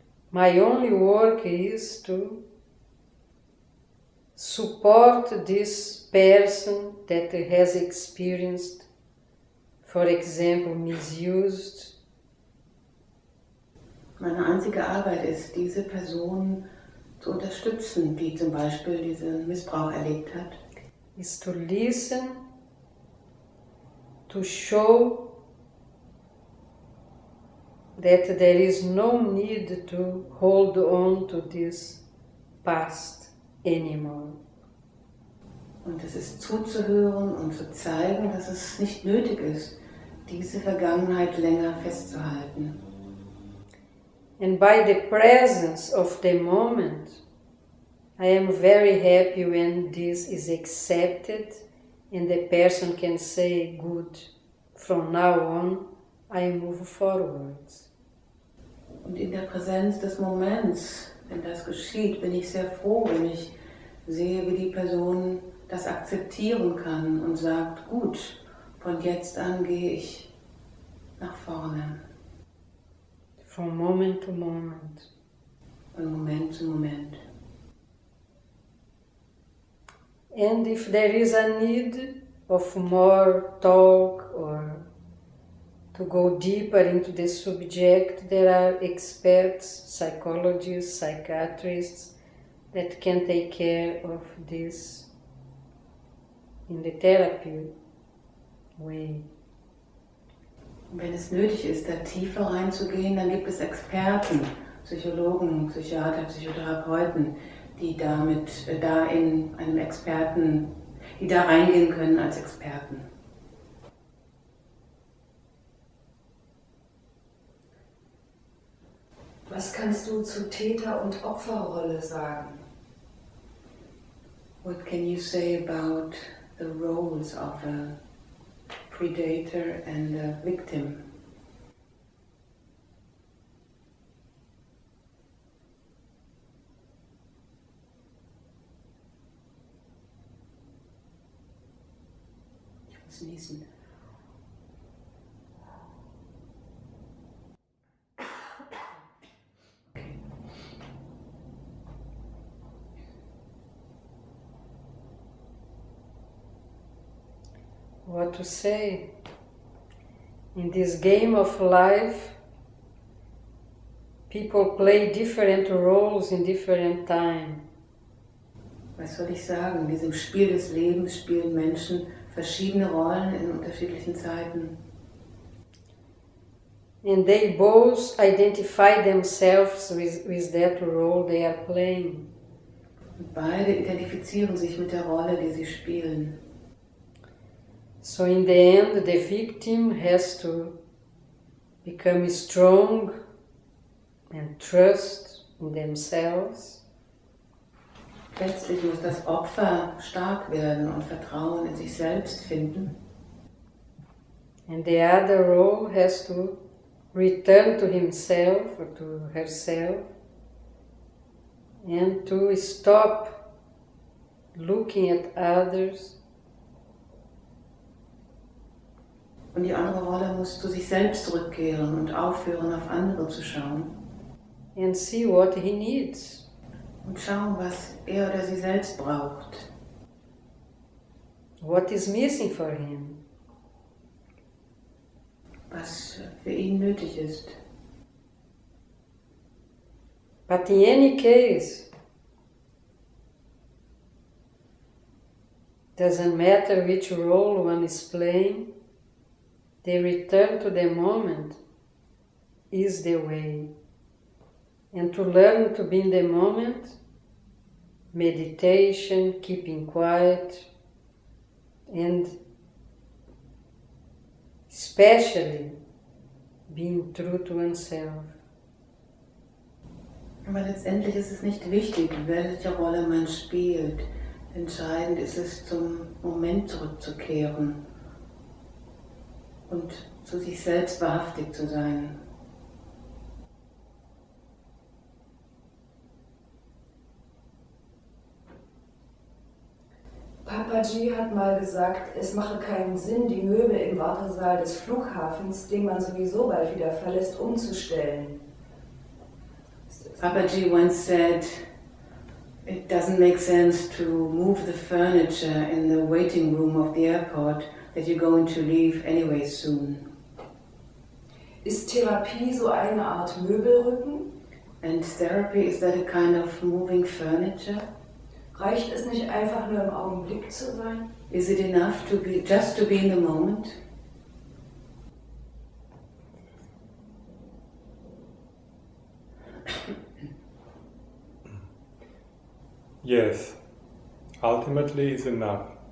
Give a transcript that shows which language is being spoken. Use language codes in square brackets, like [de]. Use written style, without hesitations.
[en] My only work is to support this person that has experienced, for example, misused. [de] Meine einzige Arbeit ist, diese Person zu unterstützen, die zum Beispiel diesen Missbrauch erlebt hat. [en] is to listen, to show that there is no need to hold on to this past anymore. [de] Und es ist zuzuhören und zu zeigen, dass es nicht nötig ist, diese Vergangenheit länger festzuhalten. [en] And by the presence of the moment, I am very happy when this is accepted and the person can say, good, from now on I move forwards. [de] Und in der Präsenz des Moments, wenn das geschieht, bin ich sehr froh, wenn ich sehe, wie die Person das akzeptieren kann und sagt, gut, von jetzt an gehe ich nach vorne. [en] From moment to moment. [de] Von Moment zu Moment. [en] And if there is a need of more talk or to go deeper into the subject, there are experts, psychologists, psychiatrists that can take care of this in the therapy way. [de] Wenn es nötig ist, da tiefer reinzugehen, dann gibt es Experten, Psychologen, Psychiater, Psychotherapeuten, die da in einem Experten, die da reingehen können als Experten. Was kannst du zu Täter- und Opferrolle sagen? [en] What can you say about the roles of a predator and a victim? [de] Ich muss niesen. [en] What to say? In this game of life, people play different roles in different time. [de] Was soll ich sagen? In diesem Spiel des Lebens spielen Menschen verschiedene Rollen in unterschiedlichen Zeiten. [en] And they both identify themselves with that role they are playing. [de] Und beide identifizieren sich mit der Rolle, die sie spielen. [en] So in the end, the victim has to become strong and trust in themselves. [de] Letztlich muss das Opfer stark werden und Vertrauen in sich selbst finden. [en] And the other role has to return to himself or to herself and to stop looking at others. [de] Und die andere Rolle muss zu sich selbst zurückkehren und aufhören, auf andere zu schauen. [en] And see what he needs. [de] Und schauen, was er oder sie selbst braucht. [en] What is missing for him? [de] Was für ihn nötig ist. [en] But in any case, doesn't matter which role one is playing, the return to the moment is the way. And to learn to be in the moment, meditation, keeping quiet, and especially being true to oneself. [de] Aber letztendlich ist es nicht wichtig, welche Rolle man spielt. Entscheidend ist es, zum Moment zurückzukehren und zu sich selbst wahrhaftig zu sein. Papaji hat mal gesagt, es mache keinen Sinn, die Möbel im Wartesaal des Flughafens, den man sowieso bald wieder verlässt, umzustellen. [en] Papaji once said, it doesn't make sense to move the furniture in the waiting room of the airport that you're going to leave anyway soon. [de] Ist Therapie so eine Art Möbelrücken? [en] And therapy, is that a kind of moving furniture? [de] Reicht es nicht einfach nur im Augenblick zu sein? [en] Is it enough to be just to be in the moment? Yes, ultimately it's enough.